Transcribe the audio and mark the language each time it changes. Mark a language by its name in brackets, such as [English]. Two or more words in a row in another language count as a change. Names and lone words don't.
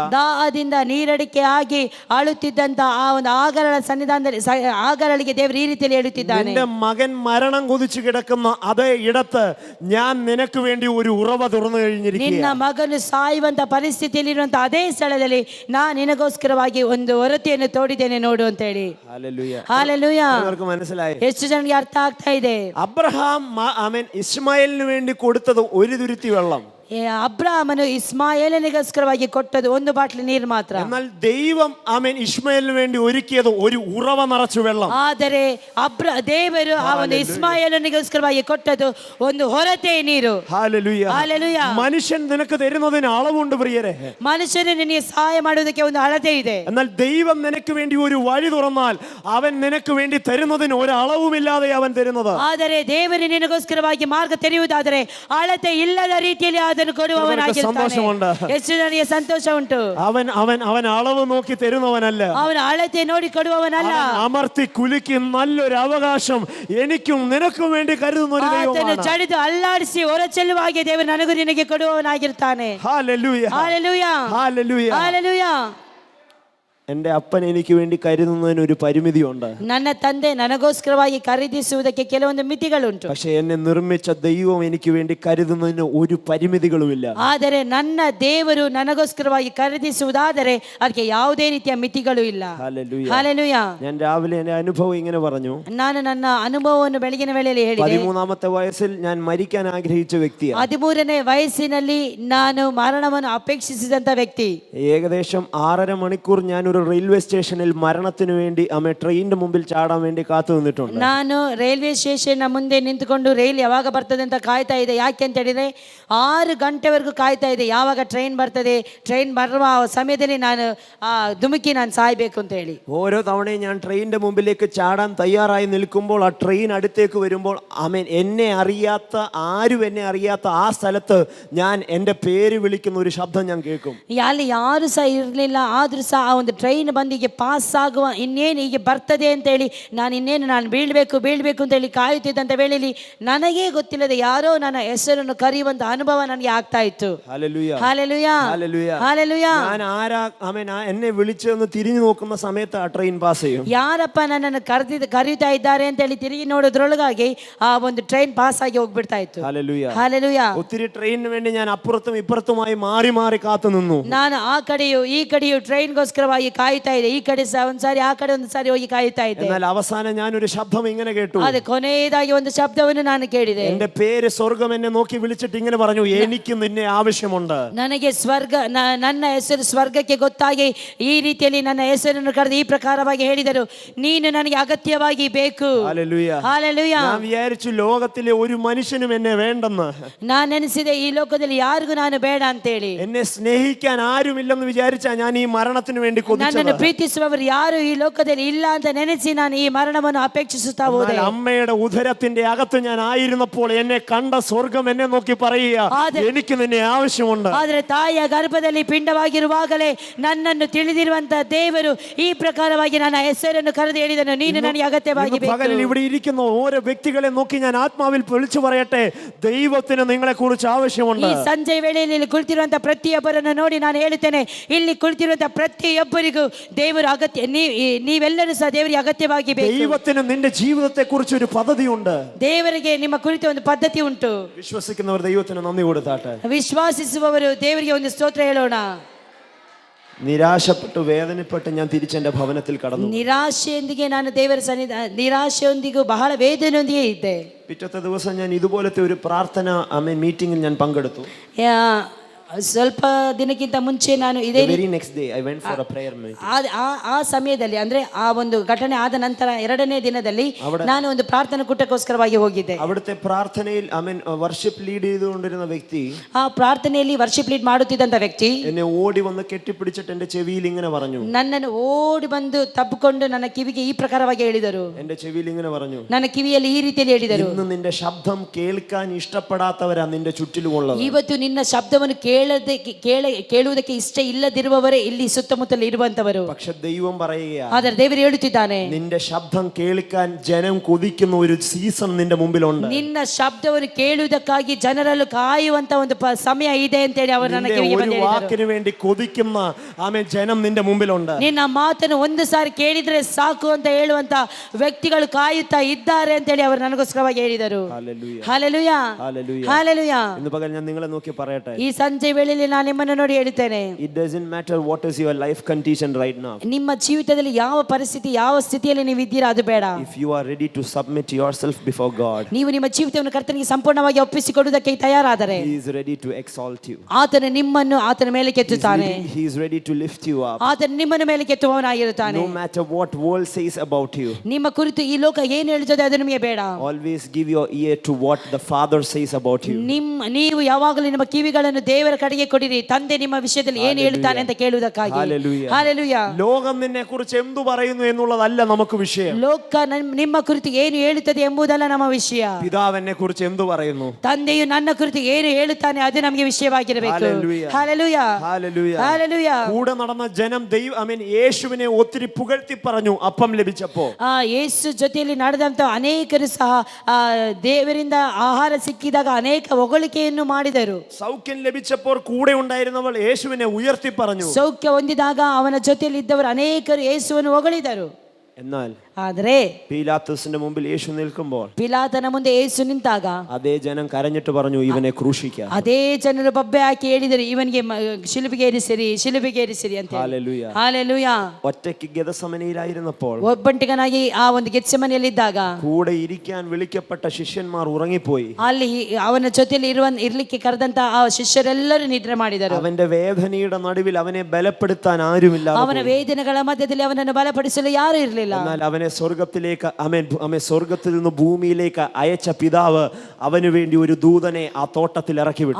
[Kannada] ದಾಹದಿಂದ ನೀರಡಿಕೆ ಆಗಿ ಅಳುತ್ತಿದ್ದಂತ ಆ ಒಂದು ಆಗರಳ ಸನ್ನಿಧಾನದಲ್ಲಿ ಆಗರಳಿಗೆ ದೇವರು ಈ ರೀತಿಯಲ್ಲಿ ಹೇಳುತ್ತಿದ್ದಾನೆ, [Malayalam] നിന്റെ മകൻ മരണം കൊതിച്ചു കിടക്കുന്ന അതേ ഇടത്ത് ഞാൻ നിനക്ക് വേണ്ടി ഒരു ഉറവ തുറന്നു [Kannada] ನಿನ್ನ [Malayalam] കഴിഞ്ഞിരിക്കുകയാണ്. [Kannada] ಮಗನು ಸಾಯುವಂತ ಪರಿಸ್ಥಿತಿಯಲ್ಲಿರುವಂತ ಅದೇ ಸ್ಥಳದಲ್ಲಿ ನಾನು ನಿನಗೋಸ್ಕರವಾಗಿ ಒಂದು ಹೊರತೆಯನ್ನು ತೋಡಿದ್ದೇನೆ ನೋಡು ಅಂತ ಹೇಳಿ. [Malayalam] ഹല്ലേലൂയ. [Kannada] ಹಲ್ಲೆಲೂಯಾ. [Malayalam] അവർക്ക് മനസ്സിലായി. [Kannada] ಎಷ್ಟು ಜನರಿಗೆ ಅರ್ಥ ಆಗ್ತಾ ಇದೆ? [Malayalam] അബ്രഹാം ആമേൻ ഇസ്മായേലിന് വേണ്ടി കൊടുത്തത് ഒരു തുരുത്തി വെള്ളം, [Kannada] ಅಬ್ರಹಾಮನು ಇಸ್ಮಾಯೇಲನಿಗೋಸ್ಕರವಾಗಿ ಕೊಟ್ಟದ್ದು ಒಂದು ಬಾಟ್ಲಿ ನೀರು ಮಾತ್ರ. [Malayalam] എന്നാൽ ദൈവം ആമേൻ ഇസ്മായേലിന് വേണ്ടി ഒരുക്കിയത് ഒരു ഉറവ നിറച്ചു വെള്ളം. [Kannada] ಆದರೆ ದೇವರು ಆ ಒಂದು ಇಸ್ಮಾಯೇಲನಿಗೋಸ್ಕರವಾಗಿ ಕೊಟ್ಟದ್ದು ಒಂದು ಹೊರತೆ ನೀರು. [Malayalam] ഹല്ലേലൂയ. [Kannada] ಹಲ್ಲೆಲೂಯಾ. [Malayalam] മനുഷ്യൻ നിനക്ക് തരുന്നതിന് അളവുണ്ട് പ്രിയരെ. [Kannada] ಮನುಷ್ಯನು ನಿನಗೆ ಸಹಾಯ ಮಾಡುವುದಕ್ಕೆ ಒಂದು ಅಳತೆ ಇದೆ. [Malayalam] എന്നാൽ ദൈവം നിനക്ക് വേണ്ടി ഒരു വഴി തുറന്നാൽ അവൻ നിനക്ക് വേണ്ടി തരുന്നതിന് ഒരു അളവുമില്ലാതെ അവൻ തരുന്നത്. [Kannada] ಆದರೆ ದೇವರು ನಿನಗೋಸ್ಕರವಾಗಿ ಮಾರ್ಗ ತೆರೆಯುವುದಾದರೆ ಅಳತೆ ಇಲ್ಲದ ರೀತಿಯಲ್ಲಿ ಅದನ್ನು ಕೊಡುವವನಾಗಿರ್ತಾನೆ. ಎಷ್ಟು ನನಗೆ ಸಂತೋಷ ಉಂಟು. [Malayalam] അവൻ അവൻ അവൻ അളവ് നോക്കി തരുന്നവനല്ല, [Kannada] ಅವನ ಅಳತೆ ನೋಡಿ ಕೊಡುವವನಲ್ಲ. [Malayalam] അമർത്തി കുലുക്കി നല്ലൊരു അവകാശം എനിക്കും നിനക്കും വേണ്ടി കരുതുന്ന ഒരു [Kannada] ಆತನು [Malayalam] ദൈവമാണ്. [Kannada] ಚಡಿದು ಅಲ್ಲಾಡಿಸಿ ಹೊರಚೆಲ್ಲುವ ಹಾಗೆ ದೇವರು ನನಗೂ ನಿನಗೆ ಕೊಡುವವನಾಗಿರ್ತಾನೆ. [Malayalam] ഹല്ലേലൂയ. [Kannada] ಹಲ್ಲೆಲೂಯಾ. [Malayalam] ഹല്ലേലൂയ. [Kannada] ಹಲ್ಲೆಲೂಯಾ. [Malayalam] എൻ്റെ അപ്പൻ എനിക്ക് വേണ്ടി കരുതുന്നതിന് ഒരു പരിമിതിയുണ്ട്. [Kannada] ನನ್ನ ತಂದೆ ನನಗೋಸ್ಕರವಾಗಿ ಖರೀದಿಸುವುದಕ್ಕೆ ಕೆಲವೊಂದು ಮಿತಿಗಳುಂಟು. [Malayalam] പക്ഷെ എന്നെ നിർമ്മിച്ച ദൈവം എനിക്ക് വേണ്ടി കരുതുന്നതിന് ഒരു പരിമിതികളുമില്ല. [Kannada] ಆದರೆ ನನ್ನ ದೇವರು ನನಗೋಸ್ಕರವಾಗಿ ಖರೀದಿಸುವುದಾದರೆ ಅದಕ್ಕೆ ಯಾವುದೇ ರೀತಿಯ ಮಿತಿಗಳು ಇಲ್ಲ. [Malayalam] ഹല്ലേലൂയ. [Kannada] ಹಲ್ಲೆಲೂಯಾ. [Malayalam] ഞാൻ രാവിലെ എൻ്റെ അനുഭവം ഇങ്ങനെ പറഞ്ഞു. [Kannada] ನಾನು ನನ್ನ ಅನುಭವವನ್ನು ಬೆಳಗಿನ ವೇಳೆಯಲ್ಲಿ ಹೇಳಿದೆ. [Malayalam] 13ാമത്തെ വയസ്സിൽ ഞാൻ മരിക്കാൻ ആഗ്രഹിച്ച വ്യക്തിയാണ്. [Kannada] 13ನೇ ವಯಸ್ಸಿನಲ್ಲಿ ನಾನು ಮರಣವನ್ನು ಅಪೇಕ್ಷಿಸಿದಂತ ವ್ಯಕ್ತಿ. [Malayalam] ഏകദേശം 6.5 മണിക്കൂർ ഞാൻ ഒരു [English] railway stationൽ [Malayalam] മരണത്തിന് വേണ്ടി ട്രെയിനിന്റെ മുമ്പിൽ ചാടാൻ വേണ്ടി കാത്തു നിന്നിട്ടുണ്ട്. [Kannada] ನಾನು [English] railway station [Kannada] ಮುಂದೆ ನಿಂತುಕೊಂಡು ರೈಲ್ ಯಾವಾಗ ಬರ್ತದೆ ಅಂತ ಕಾಯ್ತಾ ಇದೆ. ಯಾಕೆ ಅಂತ ಹೇಳಿದ್ರೆ 6 ಗಂಟೆವರೆಗೂ ಕಾಯ್ತಾ ಇದೆ, ಯಾವಾಗ ಟ್ರೈನ್ ಬರ್ತದೆ, ಟ್ರೈನ್ ಬರುವ ಸಮಯದಲ್ಲಿ ನಾನು ಧುಮುಕಿ ನಾನು ಸಾಯ್ಬೇಕು ಅಂತ ಹೇಳಿ. [Malayalam] ഓരോ തവണയും ഞാൻ ട്രെയിനിന്റെ മുമ്പിലേക്ക് ചാടാൻ തയ്യാറായി നിൽക്കുമ്പോൾ ആ ട്രെയിൻ അടുത്തേക്ക് വരുമ്പോൾ ആമേൻ എന്നെ അറിയാത്ത ആരും എന്നെ അറിയാത്ത ആ സ്ഥലത്ത് ഞാൻ എൻ്റെ പേര് വിളിക്കുന്ന ഒരു ശബ്ദം ഞാൻ കേൾക്കും. [Kannada] ಅಲ್ಲಿ ಯಾರು ಸಹ ಇರಲಿಲ್ಲ, ಆದ್ರೂ ಸಹ ಆ ಒಂದು ಟ್ರೈನ್ ಬಂದು ಹೀಗೆ ಪಾಸ್ ಆಗುವ ಇನ್ನೇನು ಹೀಗೆ ಬರ್ತದೆ ಅಂತೇಳಿ ನಾನು ಬೀಳ್ಬೇಕು ಅಂತೇಳಿ ಕಾಯುತ್ತಿದ್ದಂಥ ವೇಳೆಯಲ್ಲಿ ನನಗೇ ಗೊತ್ತಿಲ್ಲದೆ ಯಾರೋ ನನ್ನ ಹೆಸರನ್ನು ಕರೆಯುವಂತ ಅನುಭವ ನನಗೆ ಆಗ್ತಾ ಇತ್ತು. [Malayalam] ഹല്ലേലൂയ [Kannada] ಹಾಲೆಲೂಯಾ, [Malayalam] ഹല്ലേലൂയ. [Kannada] ಹಾಲೆಲೂಯಾ. [Malayalam] ഞാൻ എന്നെ വിളിച്ചൊന്ന് തിരിഞ്ഞു നോക്കുന്ന സമയത്ത് ആ ട്രെയിൻ പാസ് ചെയ്യും. [Kannada] ಯಾರಪ್ಪ ನನ್ನನ್ನು ಕರೆಯುತ್ತಾ ಇದ್ದಾರೆ ಅಂತೇಳಿ ತಿರುಗಿ ನೋಡೋದ್ರೊಳಗಾಗಿ ಆ ಒಂದು ಟ್ರೈನ್ ಪಾಸ್ ಆಗಿ ಹೋಗ್ಬಿಡ್ತಾ ಇತ್ತು. [Malayalam] ഹല്ലേലൂയ. [Kannada] ಹಾಲೆಲೂಯಾ. [Malayalam] ഒത്തിരി ട്രെയിനിന് വേണ്ടി ഞാൻ അപ്പുറത്തും ഇപ്പുറത്തുമായി മാറി മാറി കാത്തു നിന്നു. [Kannada] ನಾನು ಆ ಕಡೆಯೂ ಈ ಕಡೆಯೂ ಟ್ರೈನ್ಗೋಸ್ಕರವಾಗಿ ಕಾಯುತ್ತಾ ಇದೆ. ಈ ಕಡೆ ಒಂದ್ಸಾರಿ ಆ ಕಡೆ ಒಂದ್ಸಾರಿ ಹೋಗಿ ಕಾಯುತ್ತಾ ಇದ್ದೆ. [Malayalam] എന്നാൽ അവസാനം ഞാൻ ഒരു ശബ്ദം ഇങ്ങനെ കേട്ടു. [Kannada] ಅದೇ ಕೊನೆಯದಾಗಿ ಒಂದು ಶಬ್ದವನ್ನು ನಾನು ಕೇಳಿದೆ. [Malayalam] എന്റെ പേര് സ്വർഗം എന്നെ നോക്കി വിളിച്ചിട്ട് ഇങ്ങനെ പറഞ്ഞു, എനിക്ക് നിന്നെ ആവശ്യമുണ്ട്. [Kannada] ನನಗೆ ನನ್ನ ಹೆಸರು ಸ್ವರ್ಗಕ್ಕೆ ಗೊತ್ತಾಗಿ ಈ ರೀತಿಯಲ್ಲಿ ನನ್ನ ಹೆಸರನ್ನು ಕರೆದು ಈ ಪ್ರಕಾರವಾಗಿ ಹೇಳಿದರು, ನೀನು ನನಗೆ ಅಗತ್ಯವಾಗಿ ಬೇಕು. [Malayalam] ഹല്ലേലൂയ. [Kannada] ಹಾಲೆಲೂಯಾ. [Malayalam] ഞാൻ വിചാരിച്ചു ലോകത്തിലെ ഒരു മനുഷ്യനും എന്നെ വേണ്ടെന്ന്. [Kannada] ನಾನು ನೆನೆಸಿದೆ ಈ ಲೋಕದಲ್ಲಿ ಯಾರಿಗೂ ನಾನು ಬೇಡ ಅಂತೇಳಿ. [Malayalam] എന്നെ സ്നേഹിക്കാൻ ആരുമില്ലെന്ന് വിചാരിച്ചാ ഞാൻ ഈ മരണത്തിന് വേണ്ടി [Kannada] ನನ್ನನ್ನು [Malayalam] കൊതിച്ചത്. [Kannada] ಪ್ರೀತಿಸುವವರು ಯಾರು ಈ ಲೋಕದಲ್ಲಿ ಇಲ್ಲ ಅಂತ ನೆನೆಸಿ ನಾನು ಈ ಮರಣವನ್ನು ಅಪೇಕ್ಷಿಸುತ್ತಾ ಹೋದೆ. [Malayalam] എന്നാൽ അമ്മയുടെ ഉദരത്തിന്റെ അകത്ത് ഞാൻ ആയിരുന്നപ്പോൾ എന്നെ കണ്ട സ്വർഗം എന്നെ നോക്കി പറയുക, എനിക്ക് നിന്നെ ആവശ്യമുണ്ട്. [Kannada] ಆದರೆ ತಾಯಿಯ ಗರ್ಭದಲ್ಲಿ ಪಿಂಡವಾಗಿರುವಾಗಲೇ ನನ್ನನ್ನು ತಿಳಿದಿರುವಂತ ದೇವರು ಈ ಪ್ರಕಾರವಾಗಿ ನನ್ನ ಹೆಸರನ್ನು ಕರೆದು ಹೇಳಿದನು, ನೀನು ನನಗೆ ಅಗತ್ಯವಾಗಿ [Malayalam] ഇന്ന് പകലിൽ [Kannada] ಬೇಕು. [Malayalam] ഇവിടെ ഇരിക്കുന്ന ഓരോ വ്യക്തികളെ നോക്കി ഞാൻ ആത്മാവിൽ വിളിച്ചു പറയട്ടെ, ദൈവത്തിന് നിങ്ങളെ കുറിച്ച് ആവശ്യമുണ്ട്. [Kannada] ಈ ಸಂಜೆ ವೇಳೆಯಲ್ಲಿ ಇಲ್ಲಿ ಕುಳಿತಿರುವಂತ ಪ್ರತಿಯೊಬ್ಬರನ್ನು ನೋಡಿ ನಾನು ಹೇಳುತ್ತೇನೆ, ಇಲ್ಲಿ ಕುಳಿತಿರುವಂತ ಪ್ರತಿಯೊಬ್ಬರಿಗೂ ದೇವರು ಅಗತ್ಯ, ನೀವೆಲ್ಲರೂ ಸಹ ದೇವರಿಗೆ ಅಗತ್ಯವಾಗಿ ಬೇಕು. [Malayalam] ദൈവത്തിന് നിന്റെ ജീവിതത്തെ കുറിച്ച് ഒരു പദ്ധതിയുണ്ട്. [Kannada] ದೇವರಿಗೆ ನಿಮ್ಮ ಕುರಿತು ಒಂದು ಪದ್ಧತಿ ಉಂಟು. [Malayalam] വിശ്വസിക്കുന്നവർ ദൈവത്തിന് നന്ദി കൊടുത്താട്ടെ. [Kannada] ವಿಶ್ವಾಸಿಸುವವರು ದೇವರಿಗೆ ಒಂದು ಸ್ತೋತ್ರ ಹೇಳೋಣ. [Malayalam] നിരാശപ്പെട്ടു വേദനപ്പെട്ട് ഞാൻ തിരിച്ചെന്റെ ഭവനത്തിൽ കടന്നു. [Kannada] ನಿರಾಶೆಯೊಂದಿಗೆ ನಾನು ದೇವರ ನಿರಾಶೆಯೊಂದಿಗೂ ಬಹಳ ವೇದನೆಯೊಂದಿಗೆ ಇದ್ದೆ. [Malayalam] പിറ്റത്തെ ദിവസം ഞാൻ ഇതുപോലത്തെ ഒരു പ്രാർത്ഥന മീറ്റിംഗിൽ ഞാൻ പങ്കെടുത്തു. [Kannada] ಸ್ವಲ್ಪ ದಿನಕ್ಕಿಂತ ಮುಂಚೆ ನಾನು ಇದೇ [English] The very next day I went for a prayer meeting. [Kannada] ಆ ಸಮಯದಲ್ಲಿ ಅಂದ್ರೆ ಆ ಒಂದು ಘಟನೆ ಆದ ನಂತರ 2ನೇ ದಿನದಲ್ಲಿ ನಾನು ಒಂದು ಪ್ರಾರ್ಥನಾ ಕೂಟಕ್ಕೋಸ್ಕರವಾಗಿ ಹೋಗಿದ್ದೆ. [Malayalam] അവിടുത്തെ പ്രാർത്ഥനയിൽ [English] worship lead [Malayalam] ചെയ്തുകൊണ്ടിരുന്ന വ്യക്തി, [Kannada] ಆ ಪ್ರಾರ್ಥನೆಯಲ್ಲಿ [English] worship lead [Kannada] ಮಾಡುತ್ತಿದ್ದಂತ ವ್ಯಕ್ತಿ [Malayalam] എന്നെ ഓടി വന്ന് കെട്ടിപ്പിടിച്ചിട്ട് എന്റെ ചെവിയിൽ ഇങ്ങനെ പറഞ്ഞു, [Kannada] ನನ್ನನ್ನು ಓಡಿ ಬಂದು ತಬ್ಬಿಕೊಂಡು ನನ್ನ ಕಿವಿಗೆ ಈ ಪ್ರಕಾರವಾಗಿ ಹೇಳಿದರು. [Malayalam] എന്റെ ചെവിയിൽ ഇങ്ങനെ പറഞ്ഞു, [Kannada] ನನ್ನ ಕಿವಿಯಲ್ಲಿ ಈ ರೀತಿಯಲ್ಲಿ ಹೇಳಿದರು, [Malayalam] ഇന്ന് നിന്റെ ശബ്ദം കേൾക്കാൻ ഇഷ്ടപ്പെടാത്തവരാ നിന്റെ ചുറ്റിലുമുള്ളത്. [Kannada] ಇವತ್ತು ನಿನ್ನ ಶಬ್ದವನ್ನು ಕೇಳುವುದಕ್ಕೆ ಇಷ್ಟ ಇಲ್ಲದಿರುವವರೇ ಇಲ್ಲಿ ಸುತ್ತಮುತ್ತಲು ಇರುವಂತವರು. [Malayalam] പക്ഷെ ദൈവം പറയുക, [Kannada] ಆದರೆ ದೇವರು ಹೇಳುತ್ತಿದ್ದಾನೆ, [Malayalam] നിന്റെ ശബ്ദം കേൾക്കാൻ ജനം കൊതിക്കുന്ന ഒരു സീസൺ നിന്റെ മുമ്പിലുണ്ട്. [Kannada] ನಿನ್ನ ಶಬ್ದವನ್ನು ಕೇಳುವುದಕ್ಕಾಗಿ ಜನರನ್ನು ಕಾಯುವಂತ ಒಂದು ಸಮಯ ಇದೆ ಅಂತ ಹೇಳಿ ಅವರು ನನ್ನ ಕಿವಿಗೆ ಬಂದು ಹೇಳಿದರು. [Malayalam] വാക്കിന് വേണ്ടി കൊതിക്കുന്ന ജനം നിന്റെ മുമ്പിലുണ്ട്. [Kannada] ನಿನ್ನ ಮಾತನ್ನು ಒಂದು ಸಾರಿ ಕೇಳಿದ್ರೆ ಸಾಕು ಅಂತ ಹೇಳುವಂತ ವ್ಯಕ್ತಿಗಳು ಕಾಯುತ್ತಾ ಇದ್ದಾರೆ ಅಂತ ಹೇಳಿ ಅವರು ನನಗೋಸ್ಕರವಾಗಿ ಹೇಳಿದರು. [Malayalam] ഹല്ലേലൂയ. [Kannada] ಹಾಲೆಲೂಯಾ, [Malayalam] ഹല്ലേലൂയ. [Kannada] ಹಾಲೆಲೂಯಾ. [Malayalam] ഇന്ന് പകൽ ഞാൻ നിങ്ങളെ നോക്കി പറയട്ടെ, [Kannada] ಈ ಸಂಜೆ ವೇಳೆಯಲ್ಲಿ ನಾನು ನಿಮ್ಮನ್ನು ನೋಡಿ ಹೇಳುತ್ತೇನೆ, [English] it doesn't matter what is your life condition right now. [Kannada] ನಿಮ್ಮ ಜೀವಿತದಲ್ಲಿ ಯಾವ ಪರಿಸ್ಥಿತಿ ಯಾವ ಸ್ಥಿತಿಯಲ್ಲಿ ನೀವು ಇದ್ದೀರಾ ಅದು ಬೇಡ. [English] If you are ready to submit yourself before God, [Kannada] ನೀವು ನಿಮ್ಮ ಜೀವಿತವನ್ನು ಕರ್ತನಿಗೆ ಸಂಪೂರ್ಣವಾಗಿ ಒಪ್ಪಿಸಿಕೊಡುವುದಕ್ಕೆ ತಯಾರಾದರೆ [English] He is ready to exalt you. [Kannada] ಆತನು ನಿಮ್ಮನ್ನು ಆತನ ಮೇಲೆ ಕೆತ್ತುತ್ತಾನೆ. [English] He is ready to lift you up. [Kannada] ಆತನು ನಿಮ್ಮನ್ನು ಮೇಲೆ ಕೆತ್ತುವವನಾಗಿರುತ್ತಾನೆ. [English] No matter what world says about you, [Kannada] ನಿಮ್ಮ ಕುರಿತು ಈ ಲೋಕ ಏನು ಹೇಳುತ್ತದೆ ಅದು ನಿಮಗೆ ಬೇಡ. [English] always give your ear to what the Father says about you. [Kannada] ನೀವು ಯಾವಾಗಲೂ ನಿಮ್ಮ ಕಿವಿಗಳನ್ನು ದೇವರ ಕಡೆಗೆ ಕೊಡಿರಿ, ತಂದೆ ನಿಮ್ಮ ವಿಷಯದಲ್ಲಿ ಏನು ಹೇಳುತ್ತಾನೆ ಅಂತ ಕೇಳುವುದಕ್ಕಾಗಿ. ಹಾಲೆಲೂಯಾ. [Malayalam] ലോകം നിന്നെ കുറിച്ച് എന്തു പറയുന്നു എന്നുള്ളതല്ല നമുക്ക് വിഷയം. [Kannada] ಲೋಕ ನಿಮ್ಮ ಕುರಿತು ಏನು ಹೇಳುತ್ತದೆ ಎಂಬುದಲ್ಲ ನಮ್ಮ ವಿಷಯ. [Malayalam] പിതാവ് എന്നെ കുറിച്ച് എന്തു പറയുന്നു, [Kannada] ತಂದೆಯು ನನ್ನ ಕುರಿತು ಏನು ಹೇಳುತ್ತಾನೆ ಅದು ನಮಗೆ ವಿಷಯವಾಗಿರಬೇಕು. ಹಾಲೆಲೂಯಾ, ಹಾಲೆಲೂಯಾ. [Malayalam] കൂടെ നടന്ന ജനം യേശുവിനെ ഒത്തിരി പുകഴ്ത്തി പറഞ്ഞു അപ്പം ലഭിച്ചപ്പോ. [Kannada] ಯೇಸು ಜೊತೆಯಲ್ಲಿ ನಡೆದಂತ ಅನೇಕರು ಸಹ ದೇವರಿಂದ ಆಹಾರ ಸಿಕ್ಕಿದಾಗ ಅನೇಕ ಹೊಗಳಿಕೆಯನ್ನು ಮಾಡಿದರು. [Malayalam] സൗഖ്യം ലഭിച്ചപ്പോൾ കൂടെ ഉണ്ടായിരുന്നവൾ യേശുവിനെ ഉയർത്തി പറഞ്ഞു. [Kannada] ಸೌಖ್ಯ ಹೊಂದಿದಾಗ ಅವನ ಜೊತೆಯಲ್ಲಿ ಇದ್ದವರು ಅನೇಕರು ಯೇಸುವನ್ನು ಹೊಗಳಿದರು. [Malayalam] എന്നാൽ [Kannada] ಆದರೆ [Malayalam] പീലാത്തോസിന്റെ മുമ്പിൽ യേശു നിൽക്കുമ്പോൾ [Kannada] ಪಿಲಾತನ ಮುಂದೆ ಯೇಸು ನಿಂತಾಗ [Malayalam] അതേ ജനം കരഞ്ഞിട്ട് പറഞ്ഞു, ഇവനെ ക്രൂശിക്കാം. [Kannada] ಅದೇ ಜನರು ಬಬ್ಬೆ ಹಾಕಿ ಹೇಳಿದರು, ಇವನಿಗೆ ಶಿಲುಬೆಗೆ ಏರಿಸಿರಿ ಅಂತ. [Malayalam] ഹല്ലേലൂയ. [Kannada] ಹಾಲೆಲೂಯಾ. [Malayalam] ഒറ്റയ്ക്ക് ഗെത്സമനയിലായിരുന്നപ്പോൾ [Kannada] ಒಬ್ಬಂಟಿಗನಾಗಿ ಆ ಒಂದು ಗೆತ್ಸೆಮನೆಯಲ್ಲಿ ಇದ್ದಾಗ [Malayalam] കൂടെ ഇരിക്കാൻ വിളിക്കപ്പെട്ട ശിഷ്യന്മാർ ഉറങ്ങിപ്പോയി. [Kannada] ಅಲ್ಲಿ ಅವನ ಜೊತೆಯಲ್ಲಿ ಇರ್ಲಿಕ್ಕೆ ಕರೆದಂತ ಆ ಶಿಷ್ಯರೆಲ್ಲರೂ ನಿದ್ರೆ ಮಾಡಿದರು. [Malayalam] അവന്റെ വേദനയുടെ നടുവിൽ അവനെ ബലപ്പെടുത്താൻ ആരുമില്ല. [Kannada] ಅವನ ವೇದನೆಗಳ ಮಧ್ಯದಲ್ಲಿ ಅವನನ್ನು ಬಲಪಡಿಸಲು ಯಾರು ಇರಲಿಲ್ಲ. [Malayalam] എന്നാൽ അവനെ സ്വർഗത്തിലേക്ക് സ്വർഗത്തിൽ നിന്ന് ഭൂമിയിലേക്ക് അയച്ച പിതാവ് അവന് വേണ്ടി ഒരു ദൂതനെ ആ തോട്ടത്തിൽ ഇറക്കി വിട്ടു.